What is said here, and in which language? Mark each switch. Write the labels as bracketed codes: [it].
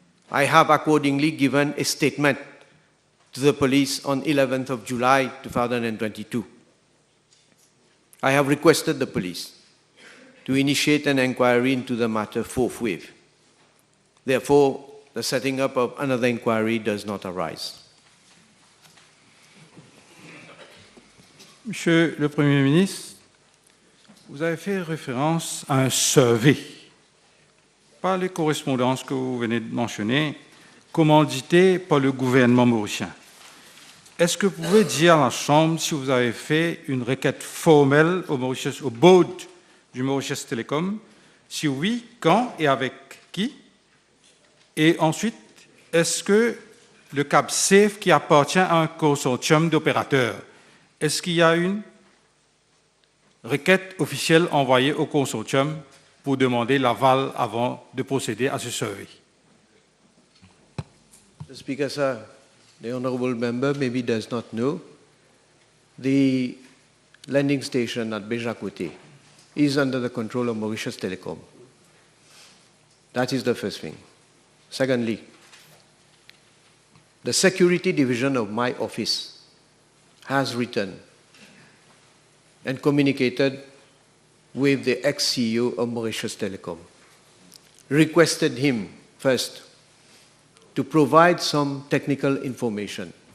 [en] I have accordingly given a statement to the police on 11th of July 2022. I have requested the police to initiate an inquiry into the matter forthwith. Therefore, the setting up of another inquiry does not arise. [fr] Monsieur le Premier ministre, vous avez fait référence à un survey. Par les correspondances que vous venez de mentionner, commanditées par le gouvernement mauricien. Est-ce que vous pouvez dire à la Chambre si vous avez fait une requête formelle au board du Mauritius Telecom? Si oui, quand et avec qui? Et ensuite, est-ce que le câble SAFE qui appartient à un consortium d'opérateurs, est-ce qu'il y a une requête officielle envoyée au consortium pour demander l'aval avant de procéder à ce survey? [en] Mr. Speaker, sir, the honourable member maybe does not know, the landing station at Beja-Côté is under the control of Mauritius Telecom. That is the first thing. Secondly, the security division of my office has written and communicated with the ex-CEO of Mauritius Telecom, requested him first to provide some technical information.